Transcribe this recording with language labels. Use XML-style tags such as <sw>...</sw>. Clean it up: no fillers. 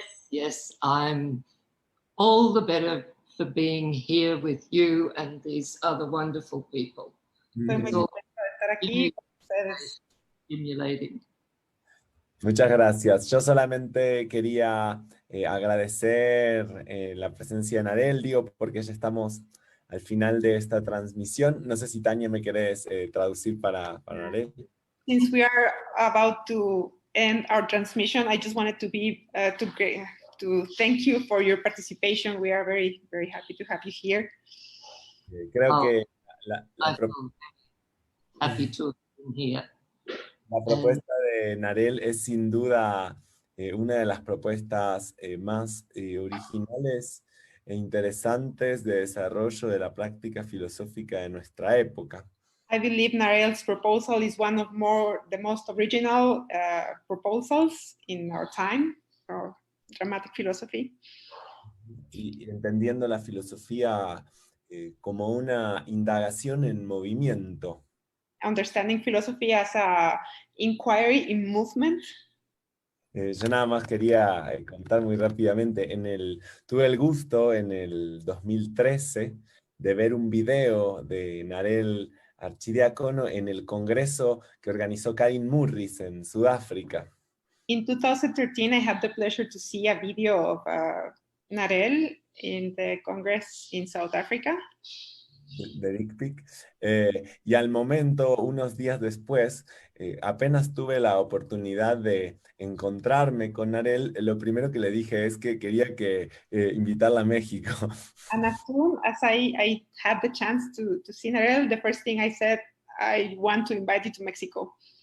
<en>Yes, I'm all the better for being here with you and these other wonderful people.</en> <es>Estoy muy contenta de estar aquí con ustedes.</es> <en>Stimulating.</en> <es>Muchas gracias. Yo solamente quería agradecer la presencia de Narelle, digo, porque ya estamos al final de esta transmisión. No sé si Tania me querés traducir para Narelle.</es> <en>Since we are about to end our transmission, I just wanted to be to thank you for your participation. We are very, very happy to have you here.</en> <es>Creo que</es> <en>happy to be here.</en> <es>La propuesta de Narelle es sin duda una de las propuestas más originales e interesantes de desarrollo de la práctica filosófica de nuestra época.</es> <en>I believe Narelle's proposal is one of the most original proposals in our time for dramatic philosophy.</en> <es>Y entendiendo la filosofía como una indagación en movimiento.</es> <en>Understanding philosophy as a inquiry in movement.</en> <es>Yo nada más quería contar muy rápidamente, tuve el gusto en el 2013 de ver un video de Narelle Arcidiácono en el congreso que organizó Karin Murris en Sudáfrica.</es> <en>In 2013, I had the pleasure to see a video of Narelle in the Congress in South Africa.</en> <es>De Big Pic. Y al momento, unos días después, apenas tuve la oportunidad de encontrarme con Narelle, lo primero que le dije es que quería invitarla a México.</es> <en>And as soon as I had the chance to see Narelle, the first thing I said, I want to invite you to Mexico.</en>